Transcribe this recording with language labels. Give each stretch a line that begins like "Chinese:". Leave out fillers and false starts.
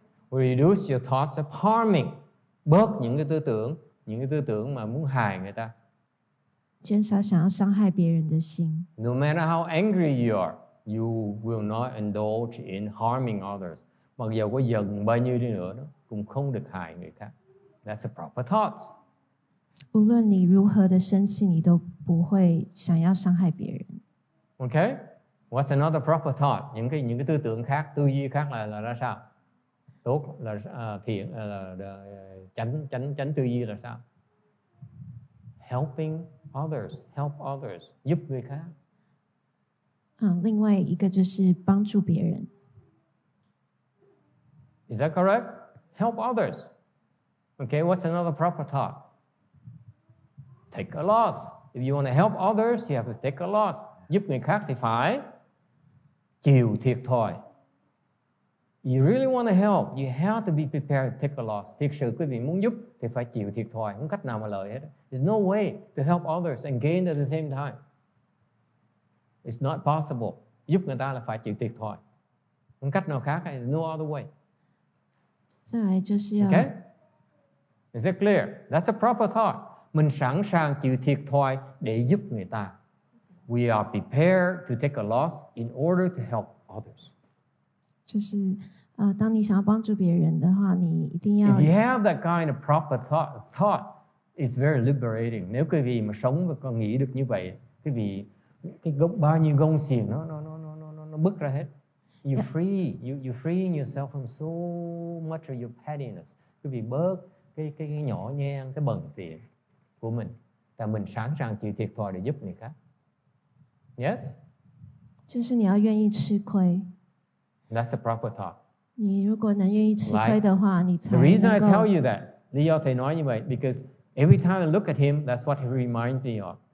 English: Reduce your thoughts of harming.
Vietnamese: Bớt những cái tư tưởng mà muốn hại người ta.
Chinese: 减少想要伤害别人的心。
English: No matter how angry you are, you will not indulge in harming others.
Vietnamese: Mặc dù có giận bao nhiêu đi nữa đó, cũng không được hại người khác.
English: That's the proper thoughts.
Chinese: 无论你如何的生气，你都不会想要伤害别人。
English: Okay? What's another proper thought?
Vietnamese: Những cái tư tưởng khác, tư duy khác là ra sao? Tốt là thiện là chánh tư duy là sao?
English: Helping others, help others,
Vietnamese: giúp người khác.
Chinese: 另外一个就是帮助别人。
English: Is that correct? Help others. Okay, what's another proper thought? Take a loss. If you want to help others, you have to take a loss.
Vietnamese: Giúp người khác thì phải chịu thiệt thòi.
English: You really want to help, you have to be prepared to take a loss.
Vietnamese: Thiệt sự quý vị muốn giúp thì phải chịu thiệt thòi, không cách nào mà lợi hết.
English: There's no way to help others and gain at the same time. It's not possible.
Vietnamese: Giúp người ta là phải chịu thiệt thòi. Không cách nào khác,
English: there's no other way.
Chinese: 再来就是要
English: Okay? Is it clear? That's a proper thought.
Vietnamese: Mình sẵn sàng chịu thiệt thòi để giúp người ta.
English: We are prepared to take a loss in order to help others.
Chinese: 就是当你想要帮助别人的话，你一定要
English: If you have that kind of proper thought, it's very liberating.
Vietnamese: Nếu quý vị mà sống và còn nghĩ được như vậy, quý vị bao nhiêu gông xiềng nó bứt ra hết.
English: You're free. You're freeing yourself from so much of your pettiness.
Vietnamese: Quý vị bớt cái nhỏ nhen, cái bần tiện của mình. Tại mình sẵn sàng chịu thiệt thòi để giúp người khác.
English: Yes?
Chinese: 就是你要愿意吃亏。
English: That's a proper thought.
Chinese: 你如果能愿意吃亏的话，你才
English: The reason I
Chinese: 能
English: tell
Chinese: 够
English: you that,
Vietnamese: lý do thầy nói như vậy,
English: because every time I look at him, that's what he reminds me of.